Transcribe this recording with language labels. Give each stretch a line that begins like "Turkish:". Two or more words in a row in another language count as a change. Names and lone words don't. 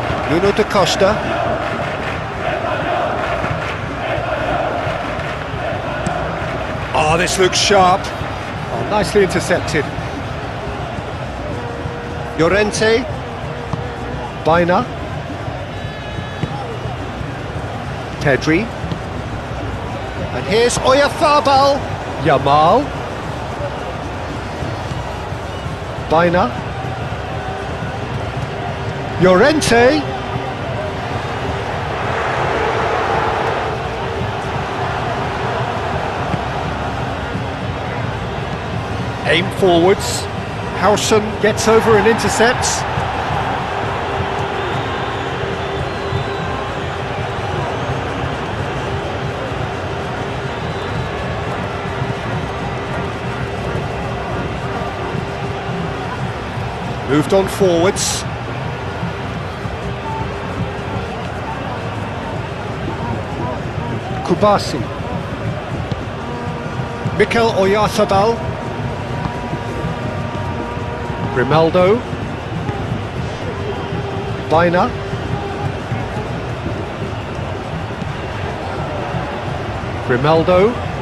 English: Nuno da Costa. Oh, this looks sharp. Oh, nicely intercepted. Llorente. Baina. Pedri. And here's Oyarzabal. Yamal. Baina. Llorente. Aim forwards. Howson gets over and intercepts. Moved on forwards. Kubasi. Mikel Oyarzabal. Grimaldo. Baina. Grimaldo.